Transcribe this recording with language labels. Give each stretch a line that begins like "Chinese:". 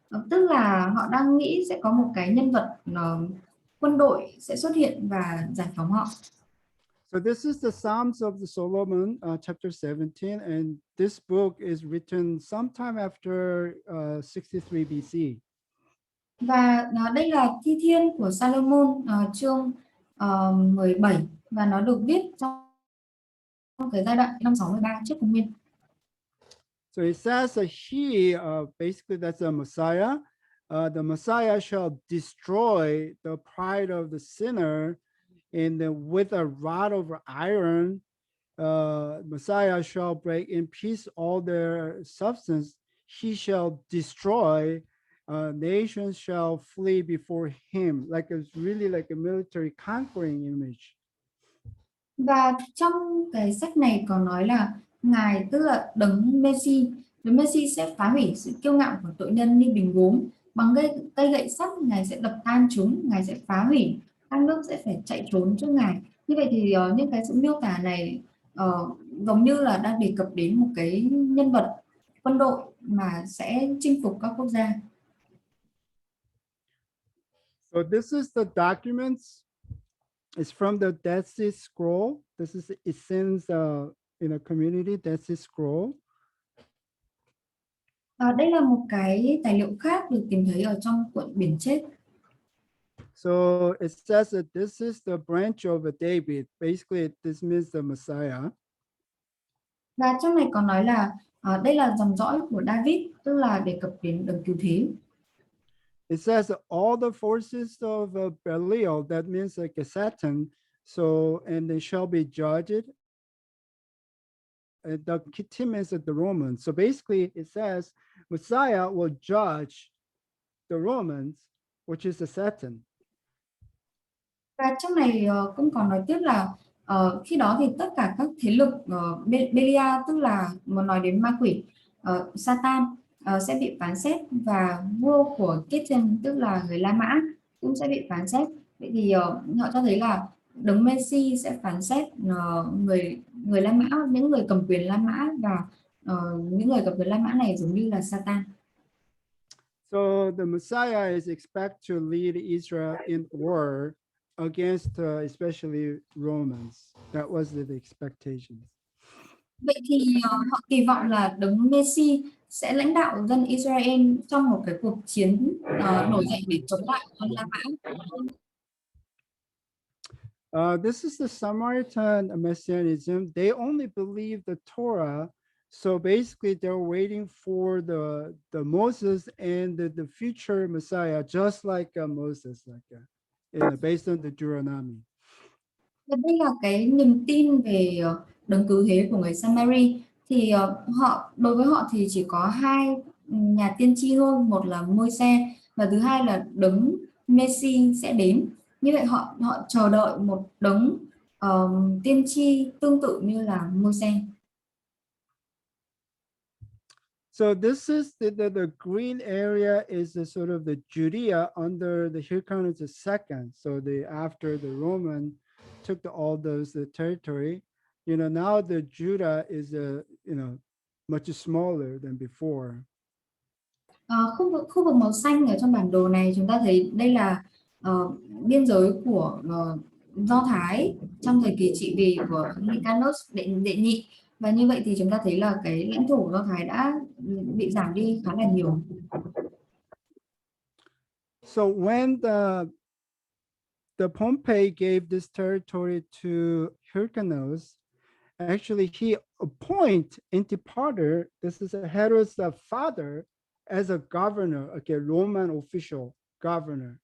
Vietnamese: Tức là họ đang nghĩ sẽ có một cái nhân vật quân đội sẽ xuất hiện và giải phóng họ.
English: So this is the Psalms of the Solomon, chapter 17, and this book is written sometime after 63 BC.
Vietnamese: Và đây là Thi Thiên của Salomon, chương 17, và nó được viết trong cái giai đoạn năm 63 trước công nguyên.
English: So it says that he, basically that's a Messiah. The Messiah shall destroy the pride of the sinner, and with a rod of iron, Messiah shall break in peace all their substance. He shall destroy. Nations shall flee before him. Like it's really like a military conquering image.
Vietnamese: Và trong cái sách này có nói là Ngài, tức là đấng Messi sẽ phá hủy sự kiêu ngạo của tội nhân như bình gốm, bằng cây gậy sắt Ngài sẽ đập tan chúng, Ngài sẽ phá hủy, các nước sẽ phải chạy trốn trước Ngài. Như vậy thì những cái sự miêu tả này giống như là đang đề cập đến một cái nhân vật quân đội mà sẽ chinh phục các quốc gia.
English: So this is the documents. It's from the Dead Sea Scroll. This is Essence in a community, Dead Sea Scroll.
Vietnamese: Đây là một cái tài liệu khác được tìm thấy ở trong cuộn Biển Chết.
English: So it says that this is the branch of David. Basically, this means the Messiah.
Vietnamese: Và trong này còn nói là đây là dòng dõi của David, tức là đề cập đến đấng cứu thế.
English: It says all the forces of Belial, that means like a Satan. So, and they shall be judged. The team is the Romans. So basically it says Messiah will judge the Romans, which is the Satan.
Vietnamese: Và trong này cũng còn nói tiếp là khi đó thì tất cả các thế lực Belial, tức là nói đến ma quỷ, Satan sẽ bị phán xét, và vua của Kitchen, tức là người La Mã, cũng sẽ bị phán xét. Vậy thì họ cho thấy là đấng Messi sẽ phán xét người La Mã, những người cầm quyền La Mã, và những người cầm quyền La Mã này giống như là Satan.
English: So the Messiah is expected to lead Israel in war against especially Romans. That was the expectation.
Vietnamese: Vậy thì họ kỳ vọng là đấng Messi sẽ lãnh đạo dân Israel trong một cái cuộc chiến nổi dậy để chống lại dân La Mã.
English: This is the Samaritan Messianism. They only believe the Torah. So basically, they're waiting for the Moses and the future Messiah, just like Moses, based on the Deuteronomy.
Vietnamese: Và đây là cái niềm tin về đấng cứu thế của người Seminary. Thì đối với họ thì chỉ có hai nhà tiên tri thôi, một là Môi-se và thứ hai là đấng Messi sẽ đến. Như vậy họ chờ đợi một đấng tiên tri tương tự như là Môi-se.
English: So this is the green area is the sort of the Judea under the Hircan is the second. So after the Roman took all those territory, now the Judah is much smaller than before.
Vietnamese: Khu vực màu xanh ở trong bản đồ này, chúng ta thấy đây là biên giới của Do Thái trong thời kỳ trị vì của Hyrcanus đệ nhị, và như vậy thì chúng ta thấy là cái lãnh thổ Do Thái đã bị giảm đi khá là nhiều.
English: So when the Pompey gave this territory to Hyrcanus, actually he appoint Antipater, this is Herod's father, as a governor, okay, Roman official governor.